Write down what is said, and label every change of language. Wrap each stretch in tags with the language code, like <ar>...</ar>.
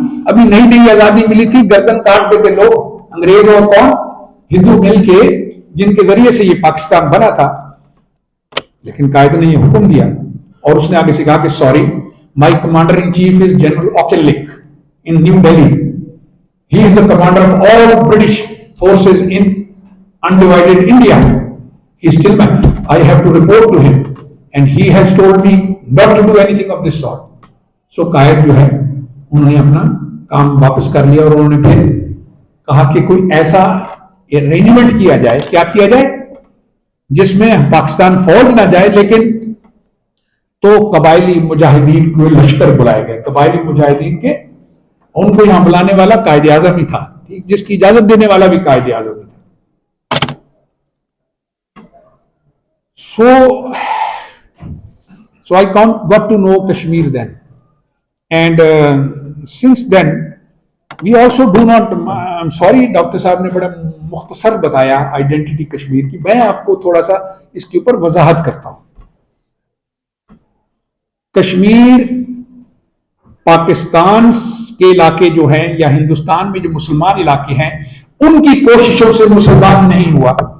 <ur>ابھی نئی نئی آزادی ملی تھی، گردن کاٹ دیتے لوگ، انگریز اور کون، ہندو مل کے، جن کے ذریعے سے یہ پاکستان بنا تھا. لیکن قائد نے یہ حکم دیا اور اس نے آگے سے کہا کہ</ur> <en>Sorry, my commander in chief is general Auchinleck in New Delhi. He is the commander of all British forces in undivided India. He is still man. I have to report to him and he has told me not to do anything of this sort.</en> <ur>So قائد جو ہے انہوں نے اپنا کام واپس کر لیا اور انہوں نے پھر کہا کہ کوئی ایسا ارینجمنٹ کیا جائے. کیا کیا جائے؟ جس میں پاکستان فوج نہ جائے لیکن تو قبائلی مجاہدین کو لشکر بلائے گئے. قبائلی مجاہدین کے ان کو یہاں بلانے والا قائد اعظم ہی تھا، جس کی اجازت دینے والا بھی قائد اعظم ہی تھا.</ur> <en>So I got to know Kashmir then. And since then, we also do not, I'm sorry,</en> <ur>doctor صاحب نے بڑا مختصر بتایا آئیڈینٹی کشمیر کی. میں آپ کو تھوڑا سا اس کے اوپر وضاحت کرتا ہوں. کشمیر پاکستان کے علاقے جو ہیں یا ہندوستان میں جو مسلمان علاقے ہیں ان کی کوششوں سے مسلمان نہیں ہوا.</ur>